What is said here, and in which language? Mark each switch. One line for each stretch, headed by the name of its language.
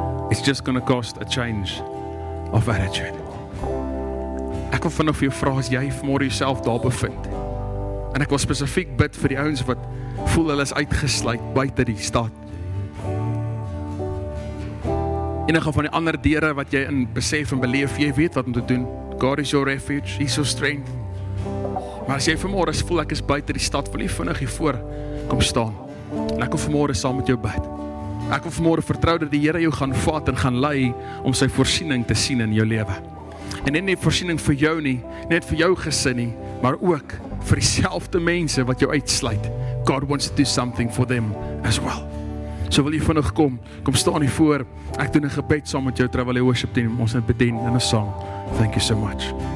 English: It's just gonna cost a change of attitude.
Afrikaans: Ek wil vanaf jou vra as jy vanmôre jouself daar bevind. En ek wil spesifiek bid vir die ouens wat voel hulle is uitgesluit buite die stad. Enige van die ander deure wat jy in besef en beleef, jy weet wat om te doen.
English: God is your refuge, He's your strength.
Afrikaans: Maar as jy vanmôre voel ek is buite die stad, wil jy vinnig hier voor kom staan. En ek wil vanmôre saam met jou bid. Ek wil vanmôre vertrou dat die Here jou gaan vat en gaan lei om sy voorsiening te sien in jou lewe. En net voorsiening vir jou nie, net vir jou gesin nie, maar ook vir dieselfde mense wat jou uitsluit.
English: God wants to do something for them as well.
Afrikaans: So wil jy vinnig kom staan hier voor. Ek doen 'n gebed saam met jou terwyl die worship team ons net bedien in 'n song.
English: Thank you so much.